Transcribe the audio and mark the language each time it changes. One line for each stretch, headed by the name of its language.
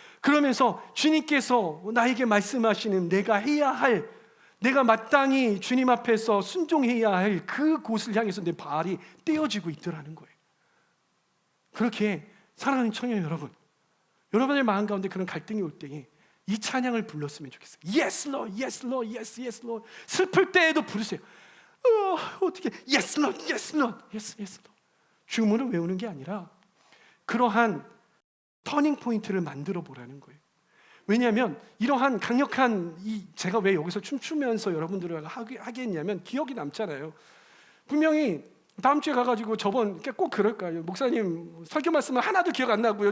Korean: 그러면서 주님께서 나에게 말씀하시는 내가 마땅히 주님 앞에서 순종해야 할 그곳을 향해서 내 발이 떼어지고 있더라는 거예요. 그렇게 사랑하는 청년 여러분, 여러분의 마음 가운데 그런 갈등이 올 때에 이 찬양을 불렀으면 좋겠어요.
English: Yes Lord, Yes Lord, Yes, Yes Lord.
Korean: 슬플 때에도 부르세요. 어떻게
English: Yes Lord, Yes Lord, Yes, Yes Lord.
Korean: 주문을 외우는 게 아니라 그러한 터닝 포인트를 만들어 보라는 거예요. 왜냐하면 이러한 강력한 제가 왜 여기서 춤추면서 여러분들과 하게 했냐면 기억이 남잖아요. 분명히 다음 주에 가가지고 저번 꼭 그럴 거예요. 목사님 설교 말씀은 하나도 기억 안 나고요.